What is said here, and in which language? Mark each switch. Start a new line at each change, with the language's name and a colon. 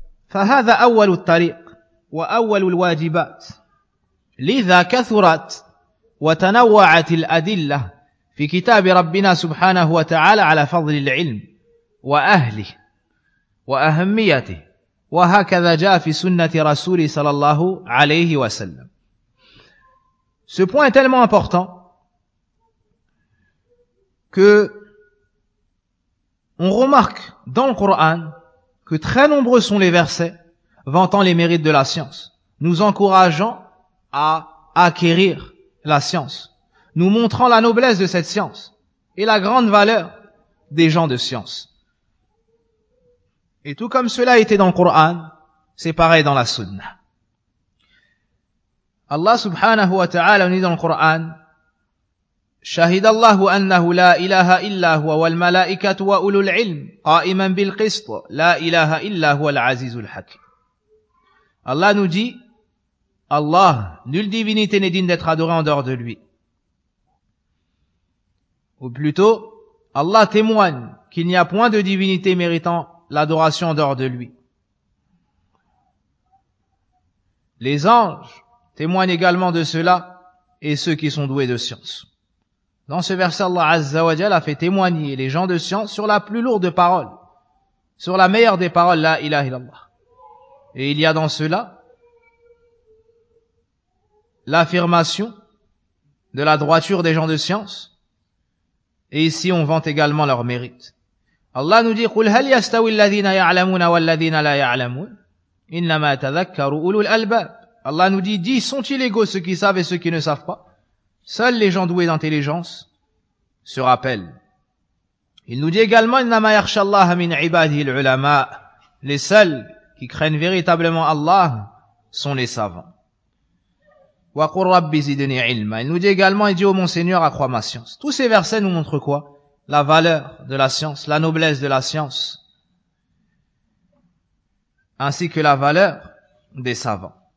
Arabic: فَهَذَا أَوَّلُ الطَّرِيقِ وَأَوَّلُ الْوَاجِبَاتِ لِذَا كَثُرَتْ وَتَنَوَّعَتِ الْأَدِلَّةِ في كتاب ربنا سبحانه وتعالى على فضل العلم وأهله وأهميته وهكذا جاء في سنة رسوله صلى الله عليه وسلم.
French: Ce point est tellement important que on remarque dans le Coran que très nombreux sont les versets vantant les mérites de la science, nous encourageant à acquérir la science, nous montrant la noblesse de cette science et la grande valeur des gens de science. Et tout comme cela a été dans le Coran, c'est pareil dans la Sunna. Allah subhanahu wa ta'ala nous dit dans le Coran,
Arabic: شَهِدَ اللَّهُ أَنَّهُ لَا إِلَهَ إِلَّا هُوَ وَالْمَلَائِكَةُ وَأُولُو الْعِلْمِ قَائِمًا بِالْقِسْطُ لَا إِلَهَ إِلَّا هُوَ الْعَزِيزُ الْحَكِيمُ.
French: Allah nous dit, Allah, nulle divinité n'est digne d'être adorée en dehors de lui. Ou plutôt, Allah témoigne qu'il n'y a point de divinité méritant l'adoration en dehors de lui. Les anges témoignent également de cela et ceux qui sont doués de science. Dans ce verset, Allah Azza wa Jalla a fait témoigner les gens de science sur la plus lourde parole, sur la meilleure des paroles, la ilaha illallah. Et il y a dans cela l'affirmation de la droiture des gens de science. Et ici, on vante également leur mérite. Allah nous dit,
Arabic: قُلْ هَلْ يَسْتَوِي الَّذِينَ يَعْلَمُونَ وَالَّذِينَ لَا يَعْلَمُونَ إِنَّمَا تَذَكَّرُوا أُولُو الْأَلْبَابِ.
French: Allah nous dit, dis, sont-ils égaux ceux qui savent et ceux qui ne savent pas? Seuls les gens doués d'intelligence se rappellent. Il nous dit également,
Arabic: إِنَّمَا يَخْشَ اللَّهَ مِنْ عِبَادِهِ الْعُلَمَاءِ.
French: Les seuls qui craignent véritablement Allah sont les savants.
Arabic: وَقُلْ رَبِّ زِدْنِي عِلْمًا.
French: Il nous dit également, il dit, ô mon Seigneur, accrois ma science. Tous ces versets nous montrent quoi? La valeur de la science, la noblesse de la science, ainsi que la valeur des savants.